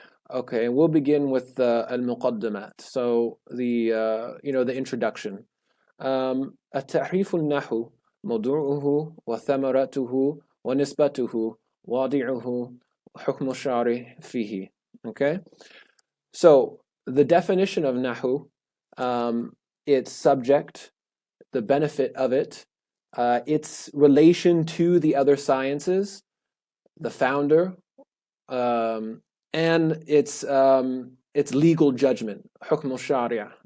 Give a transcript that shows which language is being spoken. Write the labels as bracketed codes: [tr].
[en] Okay, and we'll begin with al-Muqaddimat. So the introduction. [ar] التعريف النحو موضوعه وثمرته ونسبته واضعه حكم الشارع فيه. [en] Okay, so the definition of nahu, its subject, the benefit of it, its relation to the other sciences, the founder, and its legal judgment, hukm al-sharia.